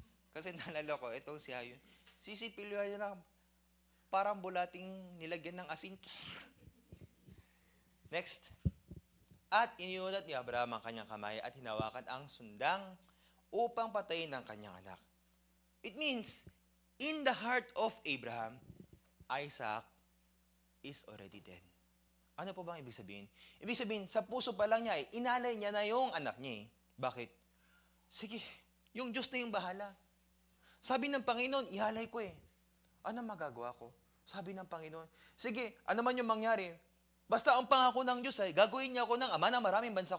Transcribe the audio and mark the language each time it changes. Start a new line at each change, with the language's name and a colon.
Filipino: Kasi nalala ko, itong si Ayon, sisipilyo niya lang, parang bulating nilagyan ng asin.
English: Next.
Filipino: At iniunat ni Abraham ang kanyang kamay at hinawakan ang sundang upang patayin ang kanyang anak.
English: It means, in the heart of Abraham, Isaac is already dead.
Filipino: Ano po bang ibig sabihin? Ibig sabihin, sa puso pa lang niya, inalay niya na yung anak niya. Bakit? Sige, yung Diyos na yung bahala. Sabi ng Panginoon, ihalay ko Ano magagawa ko? Sabi ng Panginoon, sige, ano man yung mangyari, Basta ang pangako ng Diyos ay gagawin niya ako ng ama ng maraming bansa.